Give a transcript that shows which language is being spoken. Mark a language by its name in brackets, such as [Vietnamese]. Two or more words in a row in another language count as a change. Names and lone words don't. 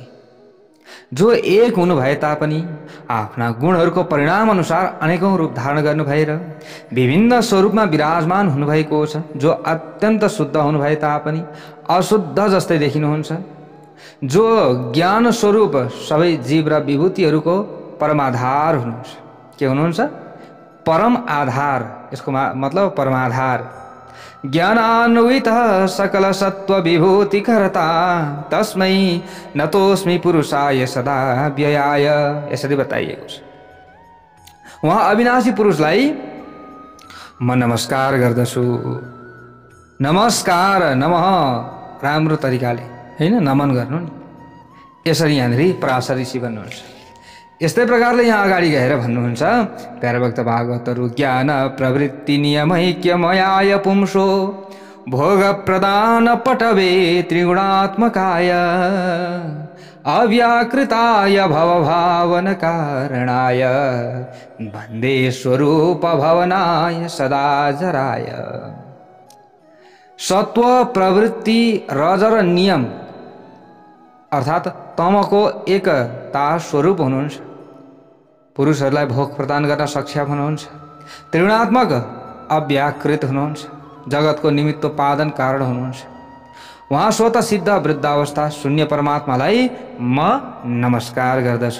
[Nepali] जो एक हुनु भए तापनि आफ्ना गुणहरूको परिणाम अनुसार अनेकौं रूप धारण गर्नु भएर विभिन्न स्वरूपमा विराजमान हुनुभएको छ। जो अत्यन्त शुद्ध हुनु भए तापनि अशुद्ध जस्तै देखिनुहुन्छ। जो ज्ञान स्वरूप सबै जीव र विभूतिहरूको परमाधार हुनुहुन्छ। के हुनुहुन्छ? परम आधार, यसको मतलब परमाधार। [Sanskrit] ज्ञानान्वित सकल सत्व विभूति करता तस्मै नतोस्मि पुरुषाय सदा व्ययाय। [Nepali] यसरी बताइएको छ। उहाँ अविनाशी पुरुषलाई म नमस्कार गर्दछु। नमस्कार नमः राम्रो तरिकाले होइन नमन गर्नु नि। यसरी यहाँनिर पराशर ऋषि भन्नुहुन्छ। यस्तै प्रकारले यहाँ अगाडि गएर भन्नुहुन्छ प्यारा भक्त भागवतहरू, [Sanskrit] ज्ञान प्रवृत्ति नियमैक्यमयाय पुंसो भोग प्रदान पटवे त्रिगुणात्मकाय अव्याकृताय भवभावन कारणाय वन्दे स्वरूप भवनाय सदा जराय। [Nepali] सत्व प्रवृत्ति रजर नियम अर्थात तमको एकता स्वरूप हुनुहुन्छ। पुरुषहरूलाई भोग प्रदान गर्न सक्षम हुनुहुन्छ। त्रिगुणात्मक अव्याकृत हुनुहुन्छ। जगतको निमित्तोपादन कारण हुनुहुन्छ। उहाँ स्वतः सिद्ध वृद्धावस्था शून्य परमात्मालाई म नमस्कार गर्दछु।